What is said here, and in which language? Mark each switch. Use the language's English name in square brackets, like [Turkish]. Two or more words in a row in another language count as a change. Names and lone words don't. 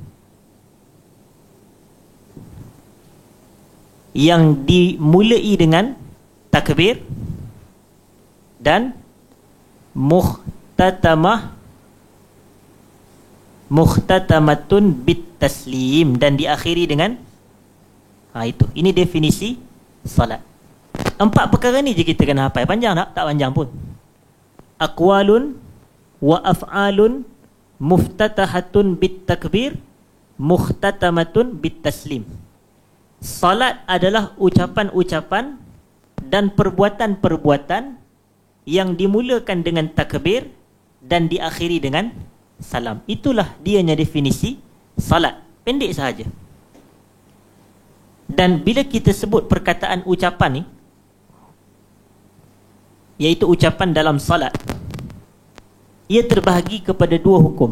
[Malay] yang dimulai dengan takbir, dan [Arabic] مختتمة بالتسليم, [Malay] dan diakhiri dengan itu. Ini definisi salat. 4 perkara ni je kita kena hafal. Panjang tak? Tak panjang pun. [Arabic] أقوال وأفعال مفتتحة بالتكبير مختتمة بالتسليم. [Malay] Salat adalah ucapan-ucapan dan perbuatan-perbuatan yang dimulakan dengan takbir dan diakhiri dengan salam. Itulah dianya definisi salat. Pendek sahaja. Dan bila kita sebut perkataan ucapan ni, iaitu ucapan dalam salat, ia terbahagi kepada 2 hukum.